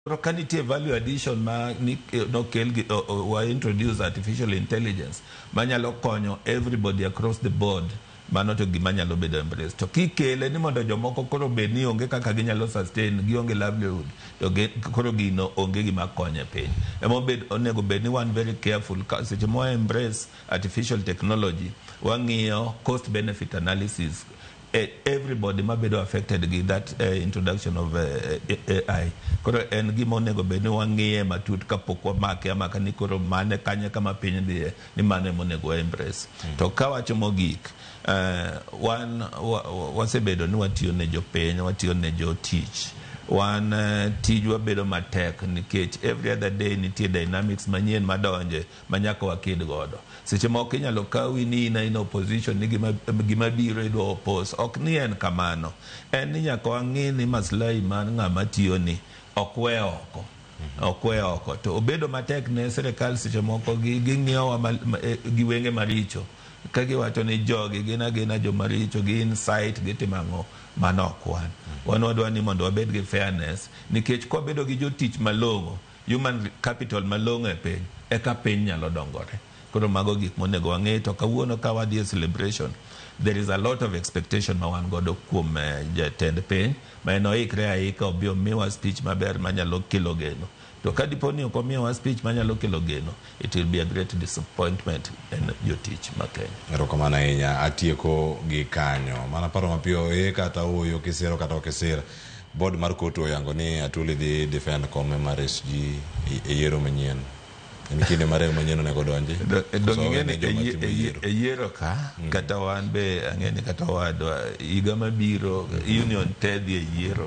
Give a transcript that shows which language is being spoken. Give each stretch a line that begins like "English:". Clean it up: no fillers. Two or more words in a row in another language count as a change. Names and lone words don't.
Luo (Kenya and Tanzania): Kanite
English: value addition
Luo (Kenya and Tanzania): ma no kel wa
English: introduce artificial intelligence
Luo (Kenya and Tanzania): manyalo konyo
English: everybody across the board
Luo (Kenya and Tanzania): mano to gima nyalo bedo embrace to kikele ni mondo jomoko koro bed ni onge kaka ginyalo sustain gionge livelihood to koro gino onge gima konyo piny emo bed onego bed ni one
English: very careful
Luo (Kenya and Tanzania): seche mo
English: embrace artificial technology
Luo (Kenya and Tanzania): wang'iyo
English: cost benefit analysis everybody
Luo (Kenya and Tanzania): ma bedo
English: affected with that introduction of AI.
Luo (Kenya and Tanzania): Koro en gima onego bed ni wang'iye matut kapok wamake amaka ni koro mane kanye kama piny dhiye ni mane monego embrace. To kawacho mogik, wasebedo ni watiyo ne jopiny, watiyo ne jotich. Tijwa bedo matek nikech
English: every other day
Luo (Kenya and Tanzania): nitie dynamics manyien madonje manyaka wakid godo. Seche moko inyalo kawi ni in opposition ni gima biro idwa oppose. Ok ni en kamano. En ni nyaka wang'i ni maslahi man ng'ama tiyo ni okwe oko. Okwe oko. To obedo matek ne sirikal seche moko ging'iyo gi wenge maricho. Kagiwacho ni jogi gina jo maricho gi insight gitimang'o mano okwan. Wadwa ni mondo wabed gi fairness nikech kwa bedo gi jotich malong'o,
English: human capital
Luo (Kenya and Tanzania): malong'o e piny, eka piny nyalo dongore. Koro mago gik monego wang'e to kawuono ka wadhi celebration,
English: there is a lot of expectation
Luo (Kenya and Tanzania): ma wan godo kuom jatend piny ma en oikre aika obi omiwa speech maber manyalo kelo geno. To ka dipo ni ok omiwa speech manyalo kelo geno,
English: it will be a great disappointment
Luo (Kenya and Tanzania): en jotich ma Kenya. Erokamano ahinya. Atieko gi kanyo mana paro mapiyo kata oyo kisero kata okisir board mar koto oyango ni Atuli dhi defend kome mar SG e yiero manyien. En kinde mare manyien nego donje. Yiero ka kata wan be ang'eni kata wadwa higa mabiro union te dhi e yiero.